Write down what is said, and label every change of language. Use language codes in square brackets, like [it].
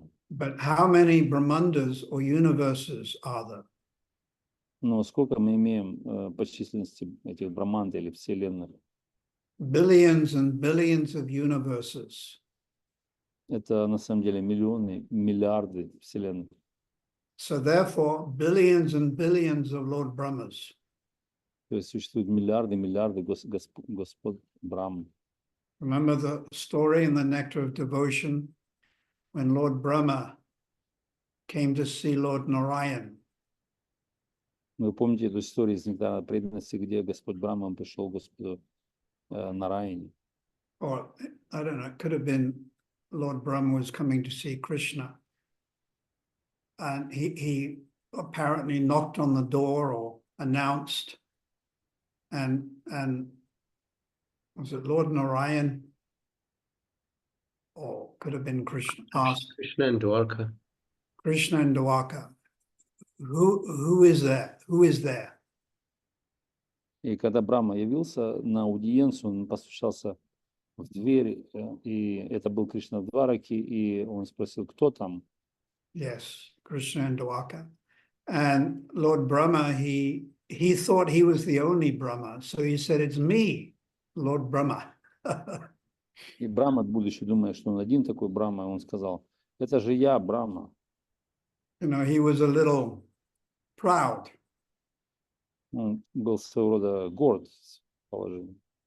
[en] But how many Brahmandas or universes are there? [ru] Но сколько мы имеем по численности этих Брахманд или вселенных? [en] Billions and billions of universes. [ru] Это на самом деле миллионы, миллиарды вселенных. [en] So therefore, billions and billions of Lord Brahmas. [ru] То есть существуют миллиарды Господ Брахм. [en] Remember the story in the Nectar of Devotion when Lord Brahma came to see Lord Narayan. [ru] Вы помните эту историю из Нектара преданности, где Господь Брахма пришел к Господу Нараяне? [en] Or, I don't know, it could have been Lord Brahma was coming to see Krishna. And he apparently knocked on the door or announced, and was it Lord Narayan? Or could have been Krishna asked. Krishna and Dwarka. Krishna and Dwarka. Who is there? Who is there? [ru] И когда Брахма явился на аудиенцию, он постучался в дверь, и это был Кришна в Двараке, и он спросил, кто там? [en] Yes, Krishna and Dwarka. And Lord Brahma, he thought he was the only Brahma, so he said, "It's me, Lord Brahma." [ru] И Брахма, будучи думая, что он один такой Брахма, он сказал, это же я, Брахма. [en] You know, he was a little proud. [ru] Он был своего рода горд положением.